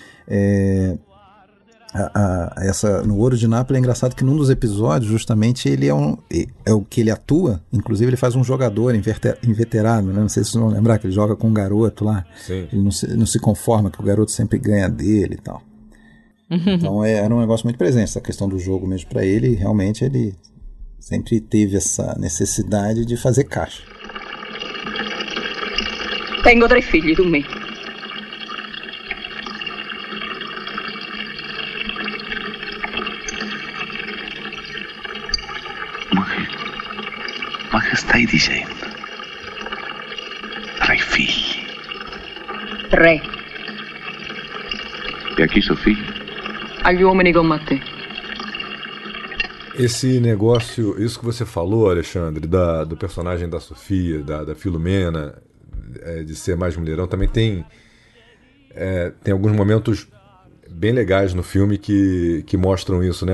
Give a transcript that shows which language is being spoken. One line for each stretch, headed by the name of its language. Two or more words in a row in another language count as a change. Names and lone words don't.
Portuguese: Bom, mas voltando, No Ouro de Nápoles é engraçado que num dos episódios, justamente, ele é o que ele atua, inclusive ele faz um jogador inveterado, né? Não sei se vocês vão lembrar que ele joga com um garoto lá. Sim. Ele não se conforma, que o garoto sempre ganha dele e tal. Então era um negócio muito presente, essa questão do jogo mesmo para ele, e realmente ele sempre teve essa necessidade de fazer caixa.
Italian: Tengo 3 figli, tu me. Ma che stai dicendo? 3 figli? 3. E a chi sono figli? Agli uomini come a te.
Portuguese: Esse negócio, isso que você falou, Alexandre, do personagem da Sofia, da Filomena, de ser mais mulherão, também tem alguns momentos bem legais no filme que mostram isso, né?